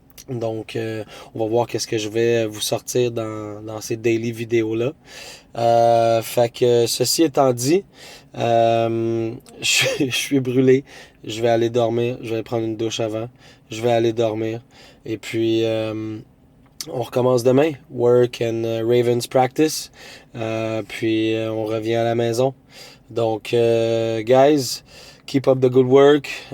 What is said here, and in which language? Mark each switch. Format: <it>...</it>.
<fr>Donc, on va voir qu'est-ce que je vais vous sortir dans ces daily vidéos-là. Fait que ceci étant dit, je suis brûlé. Je vais aller dormir. Je vais prendre une douche avant. Je vais aller dormir. Et puis, on recommence demain.</fr> <en>Work and Ravens practice.</en> <fr>Puis, on revient à la maison.</fr> <en>Donc, guys, keep up the good work.</en>